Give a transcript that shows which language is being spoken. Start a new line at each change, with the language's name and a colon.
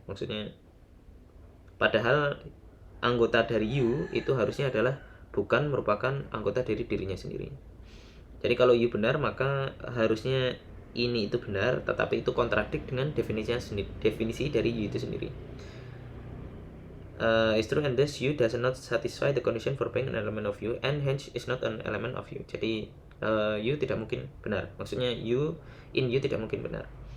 Indonesian: Maksudnya padahal anggota dari U itu harusnya adalah bukan merupakan anggota dari dirinya sendiri. Jadi kalau U benar, maka harusnya ini itu benar, tetapi itu kontradik dengan definisi dari U itu sendiri.
English: Is true and thus U does not satisfy the condition for being an element of U and hence is not an element of U.
Indonesian: Jadi U tidak mungkin benar. Maksudnya U in U tidak mungkin benar.